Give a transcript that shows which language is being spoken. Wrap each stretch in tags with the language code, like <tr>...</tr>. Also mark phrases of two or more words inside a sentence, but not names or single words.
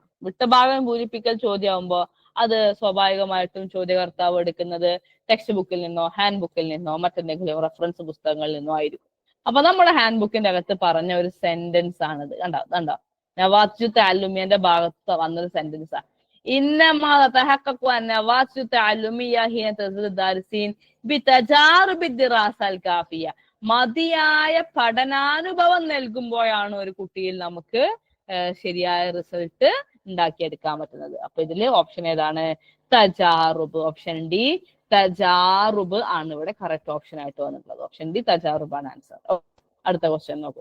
<ml>വിട്ടഭാഗം പൂരിപ്പിക്കൽ ചോദ്യമാകുമ്പോൾ അത് സ്വാഭാവികമായിട്ടും ചോദ്യകർത്താവ് എടുക്കുന്നത്</ml> <en>text bookil</en> <ml>നിന്നോ</ml> <en>hand bookil</en> <ml>നിന്നോ മറ്റെന്തെങ്കിലും റെഫറൻസ് പുസ്തകങ്ങളിൽ നിന്നോ ആയിരിക്കും. അപ്പൊ നമ്മുടെ</ml> <en>hand bookinte</en> <ml>അകത്ത് പറഞ്ഞ ഒരു സെന്റൻസ് ആണിത്. കണ്ടോ,</ml> <ar>النواة التعلمية</ar> <ml>ഭാഗത്ത് വന്നൊരു സെന്റൻസ് ആണ്.</ml> <ar>إنما تتحقق النواة التعلمية حين تزيد الدارسين بتجارب الدراسة الكافية.</ar> <ml>മതിയായ പഠനാനുഭവം നൽകുമ്പോഴാണ് ഒരു കുട്ടിയിൽ നമുക്ക് ശരിയായ റിസൾട്ട് ഉണ്ടാക്കിയെടുക്കാൻ പറ്റുന്നത്. അപ്പൊ ഇതില് ഓപ്ഷൻ ഏതാണ്? തജാറുബ്.</ml> <en>option D</en> <ml>തജാറുബ് ആണ് ഇവിടെ</ml> <en>correct option</en> <ml>ആയിട്ട് വന്നിട്ടുള്ളത്.</ml> <en>option D</en> <ml>തജാറുബ് ആണ് ആൻസർ. അടുത്ത ക്വസ്റ്റ്യൻ നോക്കൂ.</ml>